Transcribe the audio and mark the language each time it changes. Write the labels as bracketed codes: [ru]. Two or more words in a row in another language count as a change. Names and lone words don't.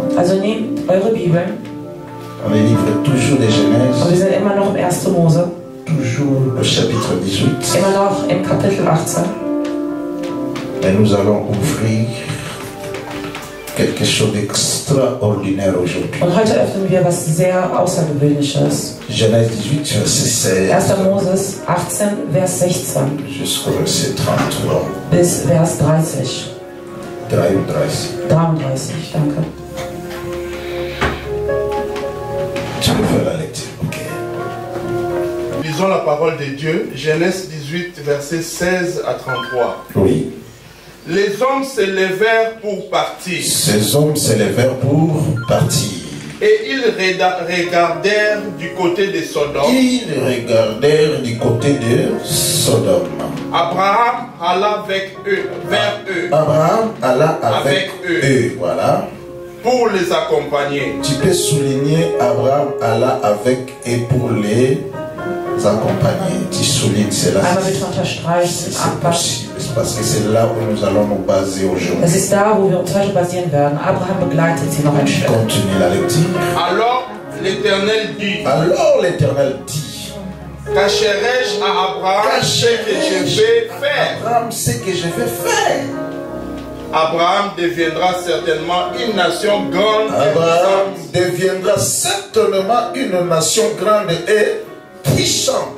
[de] Also nehmt eure Bibel. [fr] On est livré toujours des Genèse. [de] Und wir sind immer noch im 1. Mose. [fr] Toujours au chapitre 18. [de] Immer noch im Kapitel 18. [fr] Et nous allons ouvrir quelque chose d'extraordinaire aujourd'hui. [de] Und heute öffnen wir was sehr Außergewöhnliches. [fr] Genèse 18, verset 16. [de] 1. Moses 18, Vers 16. [fr] Jusqu'au verset 33. [de] Bis Vers 30. 33. 33, danke. [fr] Tu peux faire la lecture, ok. Lisons la parole de Dieu, Genèse 18, versets 16 à 33. Oui. Les hommes se levèrent pour partir. Ces hommes se levèrent pour partir. Et ils regardèrent du côté de Sodome. Ils regardèrent du côté de Sodome. Abraham alla avec eux, vers eux. Abraham alla avec eux. Voilà. Pour les accompagner. Tu peux souligner Abraham alla avec et pour les accompagner. Tu soulignes cela. [de] Einmal bitte unterstreichen. [fr] C'est possible. C'est parce que c'est là où nous allons nous baser aujourd'hui. [de] Es ist da, wo wir uns heute basieren werden. Abraham begleitet sie noch ein Stück. [fr] Continue la lecture. Alors l'Éternel dit. Alors l'Éternel dit. Cacherai-je à Abraham ce que je vais faire? Abraham, ce que je vais faire. Abraham deviendra certainement une nation grande. Abraham deviendra certainement une nation grande et puissante.